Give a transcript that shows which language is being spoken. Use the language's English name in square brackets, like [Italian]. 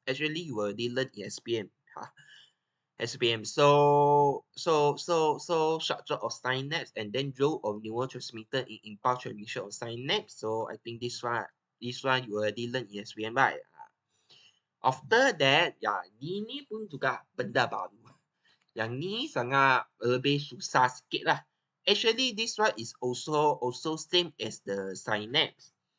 [English] Actually, you already learn in Stpm. Stpm. So structure of synapse and then role of neurotransmitter in impulse transmission of synapse. So I think this one you already learn in Stpm, right? [Malay] After that, ini pun juga benda baru. Yang ni sangat lebih susah sikit lah. [English] Actually, this one is also same as the synapse.